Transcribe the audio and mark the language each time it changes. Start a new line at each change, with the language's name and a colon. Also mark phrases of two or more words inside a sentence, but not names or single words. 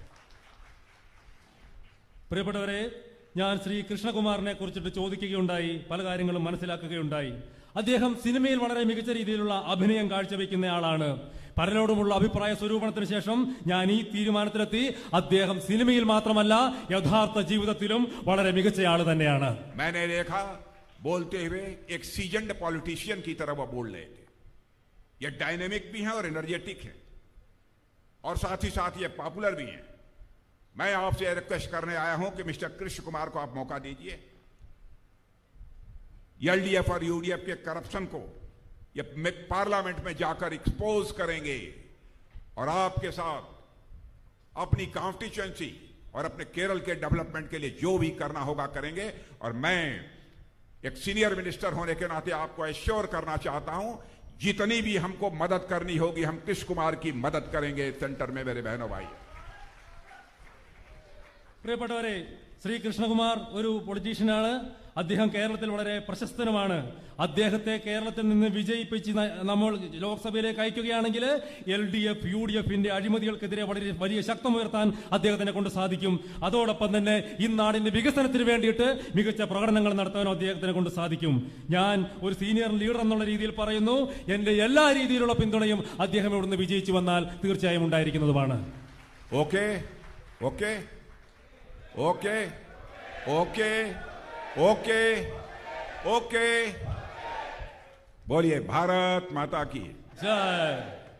Malayalam: പ്രിയപ്പെട്ടവരെ, ഞാൻ ശ്രീ കൃഷ്ണകുമാറിനെ കുറിച്ചിട്ട് ചോദിക്കുകയുണ്ടായി, പല കാര്യങ്ങളും മനസ്സിലാക്കുകയുണ്ടായി. അദ്ദേഹം സിനിമയിൽ വളരെ മികച്ച രീതിയിലുള്ള അഭിനയം കാഴ്ചവെക്കുന്നയാളാണ്. പലരോടുമുള്ള അഭിപ്രായ സ്വരൂപണത്തിന് ശേഷം ഞാൻ ഈ തീരുമാനത്തിലെത്തി, അദ്ദേഹം സിനിമയിൽ മാത്രമല്ല യഥാർത്ഥ ജീവിതത്തിലും വളരെ മികച്ചയാൾ തന്നെയാണ്.
Hindi: मैंने देखा बोलते हुए एक
English: seasoned politician
Hindi: की तरह वो बोल रहे थे. ये डायनेमिक भी हैं और एनर्जेटिक हैं और साथ ही साथ ये पॉपुलर भी हैं. मैं आपसे रिक्वेस्ट करने आया हूं कि मिस्टर कृष्ण कुमार को आप मौका दीजिए. LDF और UDF के करप्शन को ये पार्लियामेंट में जाकर एक्सपोज करेंगे और आपके साथ अपनी कॉन्स्टिट्यूएंसी और अपने केरल के डेवलपमेंट के लिए जो भी करना होगा करेंगे. और मैं एक
English: senior minister
Hindi: होने के नाते आपको एश्योर करना चाहता हूं, जितनी भी हमको मदद करनी होगी हम कृष्ण कुमार की मदद करेंगे सेंटर में. मेरे बहनों भाई,
Malayalam: പ്രിയപ്പെട്ടവരെ, ശ്രീ കൃഷ്ണകുമാർ ഒരു പൊളിറ്റീഷ്യനാണ്. അദ്ദേഹം കേരളത്തിൽ വളരെ പ്രശസ്തനുമാണ്. അദ്ദേഹത്തെ കേരളത്തിൽ നിന്ന് വിജയിപ്പിച്ച് നമ്മൾ ലോക്സഭയിലേക്ക് അയക്കുകയാണെങ്കിൽ LDF UDFന്റെ അഴിമതികൾക്കെതിരെ വളരെ വലിയ ശക്തമുയർത്താൻ അദ്ദേഹത്തിനെ കൊണ്ട് സാധിക്കും. അതോടൊപ്പം തന്നെ ഈ നാടിന്റെ വികസനത്തിന് വേണ്ടിയിട്ട് മികച്ച പ്രകടനങ്ങൾ നടത്താനും അദ്ദേഹത്തിനെ കൊണ്ട് സാധിക്കും. ഞാൻ ഒരു
English: senior leader
Malayalam: എന്നുള്ള രീതിയിൽ പറയുന്നു, എന്റെ എല്ലാ രീതിയിലുള്ള പിന്തുണയും അദ്ദേഹം ഇവിടുന്ന് വിജയിച്ചു വന്നാൽ തീർച്ചയായും ഉണ്ടായിരിക്കുന്നതുമാണ്.
English: OK OK OK OK OK OK
Hindi: बोलिए भारत माता की जय.